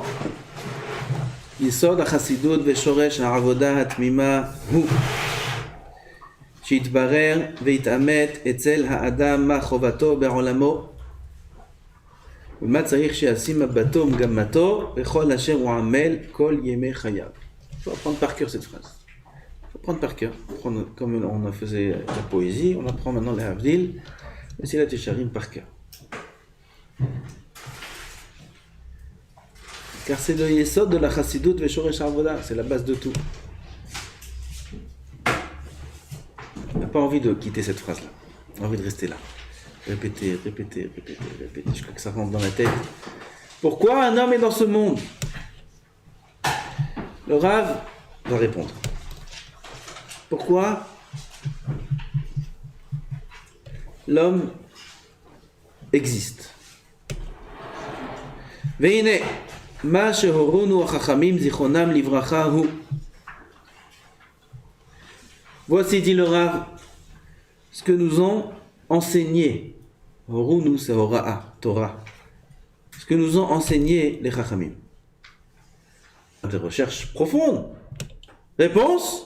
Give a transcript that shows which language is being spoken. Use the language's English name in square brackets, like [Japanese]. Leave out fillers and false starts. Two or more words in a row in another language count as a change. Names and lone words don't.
[Hebrew] יסוד החסידות ושורש העבודה התמימה הוא שיתברר ויתאמת אצל האדם מה חובתו בעולמו ומה צריך שישים מבטו ומגמתו בכל אשר הוא עמל כל ימי חייו. [French] Il faut apprendre par cœur cette phrase. Il faut prendre par cœur. Comme on faisait la poésie, on apprend maintenant les Havdil, et c'est la Tesharim par cœur. Car c'est le yesod de la chassidut [Hebrew] ושורש עבודה, [French] c'est la base de tout. On n'a pas envie de quitter cette phrase-là. On a envie de rester là. Répéter, répéter, répéter, répéter, jusqu'à que ça rentre dans la tête. Pourquoi un homme est dans ce monde? Le Rav va répondre. Pourquoi l'homme existe? Veine. [Hebrew] מה שהורונו החכמים זיכרונם לברכה הוא. [French] Voici, dit le Rav, ce que nous ont enseigné. Horuno, c'est Hora'a, Torah. Ce que nous ont enseigné les Chachamim. Des recherches profondes. Réponse.